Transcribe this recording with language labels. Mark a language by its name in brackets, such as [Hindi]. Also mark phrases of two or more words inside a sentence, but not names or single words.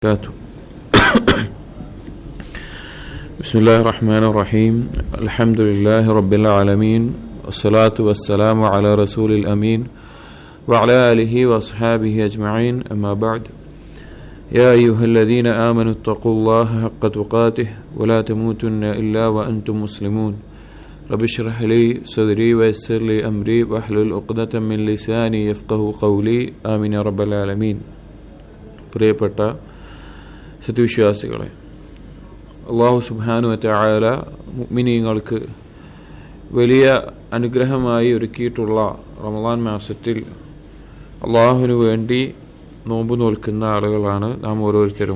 [Arabic] بسم الله الرحمن الرحيم الحمد لله رب العالمين والصلاة والسلام على رسول الأمين وعلى آله وأصحابه أجمعين أما بعد يا أيها الذين آمنوا اتقوا الله حق تقاته ولا تموتن إلا وأنتم مسلمون رب اشرح لي صدري ويسر لي أمري واحلل عقدة من لساني يفقهوا قولي آمين يا رب العالمين. [Malayalam] പ്രിയപ്പെട്ട സത്യവിശ്വാസികളെ, അല്ലാഹു [Arabic] سبحانه وتعالى [Malayalam] മുഅ്മിനീങ്ങൾക്ക് വലിയ അനുഗ്രഹമായി ഒരുക്കിയിട്ടുള്ള റമളാൻ മാസത്തിൽ അല്ലാഹുവിനു വേണ്ടി നോമ്പ് നോൽക്കുന്ന ആളുകളാണ് നാം ഓരോരുത്തരും.